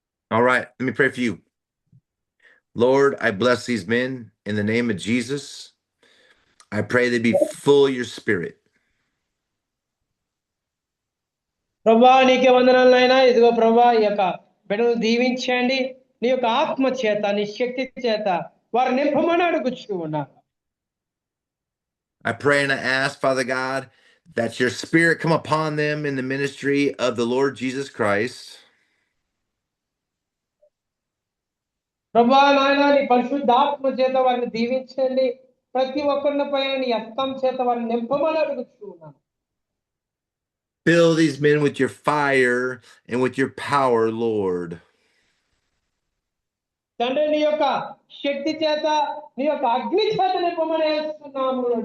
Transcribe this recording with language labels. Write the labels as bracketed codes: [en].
[en] All right, let me pray for you. Lord, I bless these men in the name of Jesus. I pray they be full of your spirit. [te] ప్రభువా నీకే వందనాలు నాయనా. ఇదిగో ప్రభువా, ఈ యొక్క బిడ్డలు దీవించండి, నీ యొక్క ఆత్మ చేత, నీ శక్తి చేత వారు నింపమని అడుగుచూ ఉన్నారు. [en] I pray and I ask, Father God, that your spirit come upon them in the ministry of the Lord Jesus Christ. [te] ప్రభువా నాయనా, నీ పరిశుద్ధాత్మ చేత వారిని దీవించండి, ప్రతి ఒక్కరిని పైన నీ హస్తం చేత వారిని నింపమని అడుగుచూ ఉన్నాను. [en] Fill these men with your fire and with your power, Lord. [te] తండ్రి, నీ యొక్క శక్తి చేత, నీ యొక్క అగ్ని చేత నింపమని వేస్తున్నాము.